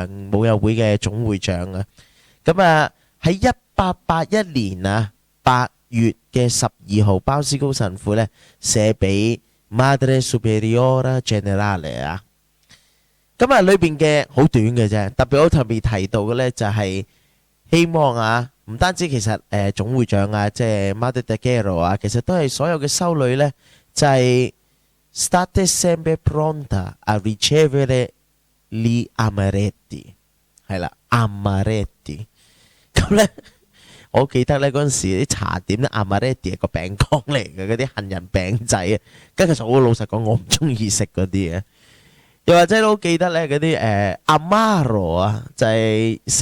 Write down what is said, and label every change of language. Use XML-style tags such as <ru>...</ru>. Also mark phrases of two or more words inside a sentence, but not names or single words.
<yue>母幼會嘅總會長咁喺1881年8月嘅12號，鮑思高神父呢寫俾</yue> <it>Madre Superiora Generale</it> <yue>咁裏邊嘅好短嘅啫，特別提到嘅呢就係希望唔單止其實總會長即係 Madre Taquero 其實都係所有嘅修女呢。就係</yue> <it>state sempre pronta a ricevere gli amaretti</it> <yue>係啦 amaretti 咁呢，我記得呢嗰陣時啲茶點呢 amaretti 係個餅乾嚟嘅，嗰啲杏仁餅仔跟住其實我老實講我唔中意食嗰啲又或者都記得呢嗰啲amaro 就係食</yue>